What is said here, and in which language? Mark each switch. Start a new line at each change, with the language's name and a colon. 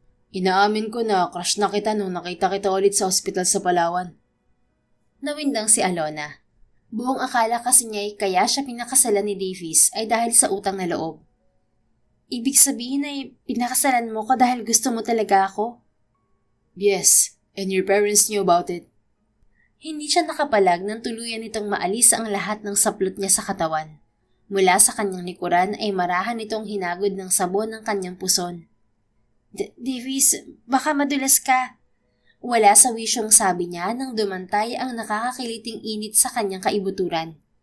Filipino: Inaamin ko na crush na kita nung nakita kita ulit sa ospital sa Palawan. Nawindang si Alona. Buong akala kasi niya kaya siya pinakasalan ni Davies ay dahil sa utang na loob. Ibig sabihin ay pinakasalan mo ko dahil gusto mo talaga ako?
English: Yes, and your parents knew about it.
Filipino: Hindi siya nakapalag nang tuluyan nitong maalis ang lahat ng saplot niya sa katawan. Mula sa kanyang likuran ay marahan nitong hinagod ng sabon ng kanyang puson. Davies, baka madulas ka. Wala sa wisyong sabi niya nang dumantay ang nakakakiliting init sa kanyang kaibuturan.